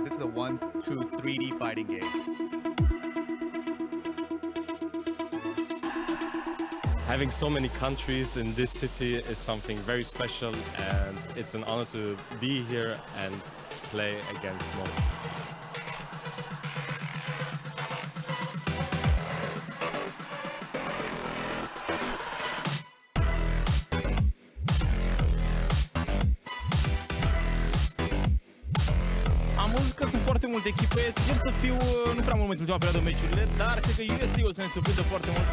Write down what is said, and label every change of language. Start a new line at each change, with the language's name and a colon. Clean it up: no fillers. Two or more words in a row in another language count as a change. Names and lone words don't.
English: This is a one true 3D fighting game. Having so many countries in this city is something very special, and it's an honor to be here and play against most.
Romanian: Am văzut că sunt foarte multe echipe, sper să fiu nu prea mult în ultima perioadă meciurile, dar cred că USA o să ne surprindă foarte mult.